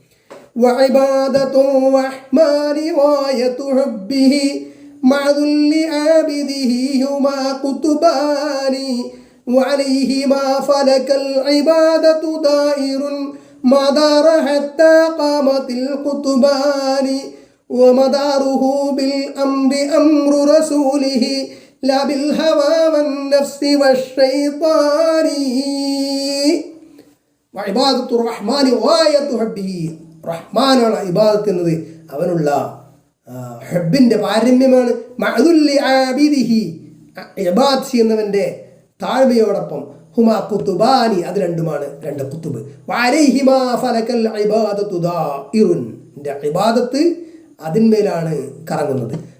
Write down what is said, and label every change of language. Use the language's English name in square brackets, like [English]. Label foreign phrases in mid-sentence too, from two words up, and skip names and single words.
[Arabic] وعبادة الرحمن غاية حبه مع ذل عابده هما قطبان وعليهما فلك العبادة دائر ما دار حتى قامت القطبان ومداره بالأمر أمر رسوله لا بالهوى والنفس والشيطان وعبادة الرحمن غاية حبه. [Malayalam] റഹ്മാനുള്ള ഇബാദത്ത് എന്നത് അവനുള്ള ഹബ്ബിൻ്റെ പാരമ്യമാണ്. [Arabic] مع ذل عابده, [Malayalam] ഇബാദത്ത് ചെയ്യുന്നവൻ്റെ താഴ്മയോടൊപ്പം [Arabic] هما قطبان, [Malayalam] അത് രണ്ടുമാണ് രണ്ട് ഖുതുബ്. [Arabic] وعليهما فلك العبادة دائر, [Malayalam] ഇബാദത്ത് അതിന്മേലാണ് കറങ്ങുന്നത്.